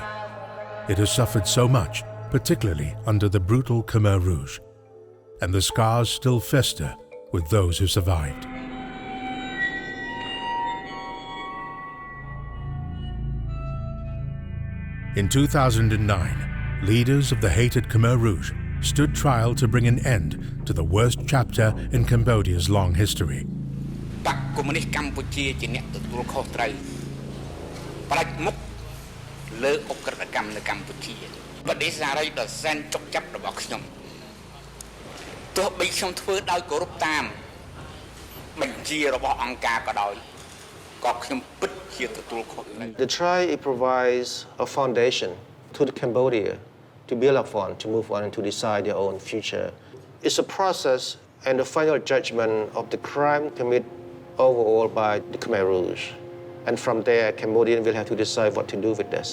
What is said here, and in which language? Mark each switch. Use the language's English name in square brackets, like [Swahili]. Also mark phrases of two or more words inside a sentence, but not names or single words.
[English] It has suffered so much, particularly under the brutal Khmer Rouge, and the scars still fester with those who survived. In 2009, leaders of the hated Khmer Rouge stood trial to bring an end to the worst chapter in Cambodia's long history. [Khmer] បកកុម្មុយនីសកម្ពុជាជាអ្នកទទួលខុសត្រូវផ្ដាច់មុខលើអក្រិតកម្មនៅកម្ពុជាបដិសេរីដ៏សែនចុកចាប់របស់ខ្ញុំទោះបីខ្ញុំធ្វើដោយគោរពតាមបញ្ជារបស់អង្គការក៏ដោយក៏ខ្ញុំពិតជាទទួលខុសដែរ [English] The trial provides a foundation to the Cambodia to build upon, to move on and to decide their own future. It's a process and the final judgment of the crime committed overall by the Khmer Rouge. And from there, Cambodians will have to decide what to do with this.